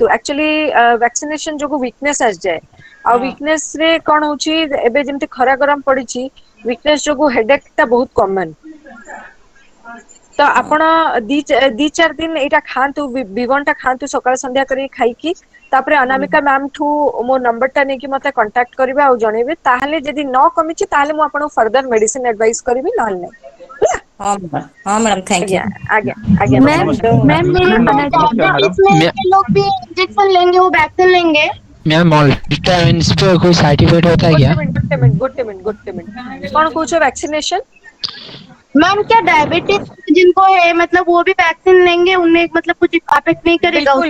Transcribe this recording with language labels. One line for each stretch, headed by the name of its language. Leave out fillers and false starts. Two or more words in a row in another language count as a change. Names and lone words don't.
English: actually vaccination
Odia: ଯୋଗୁ ୱିକନେସ୍ ଆସିଯାଏ, ଆଉ ୱିକନେସ୍ ରେ କଣ ହଉଛି, ଏବେ ଯେମିତି ଖରା ଗରମ ପଡିଛି, ୱିକନେସ୍ ଯୋଗୁ ହେଡେକ୍ ଟା ବହୁତ କମନ। ତ ଆପଣ ଦି ଚାରି ଦିନ ଏଇଟା ଖାଆନ୍ତୁ, B1 ଟା ଖାଆନ୍ତୁ, ସକାଳ ସନ୍ଧ୍ୟା କରି ଖାଇକି। ତାପରେ ଅନାମିକା ମ୍ୟାମ୍ ଠୁ ମୋ ନମ୍ବରଟା ନେଇକି ମତେ କଣ୍ଟାକ୍ଟ କରିବେ ଆଉ ଜଣେଇବେ। ତାହେଲେ ଯଦି ନ କମିଛି ତାହେଲେ ମୁଁ ଆପଣଙ୍କୁ
English: further medicine advice
Odia: କରିବି, ନହେଲେ ନାହିଁ।
Hindi: हाँ मैडम,
English: thank you.
Hindi: आगे आगे मैम लोग भी इंजेक्शन लेंगे, वो वैक्सीन लेंगे? मैम मल्टीविटामिन्स पे कोई
English: side effect
Hindi: होता है क्या? गुड मिनट कौन पूछो वैक्सीनेशन? मैम क्या डायबिटीज जिनको है मतलब वो भी वैक्सीन लेंगे, उन्हें मतलब कुछ अफेक्ट नहीं करेगा उससे?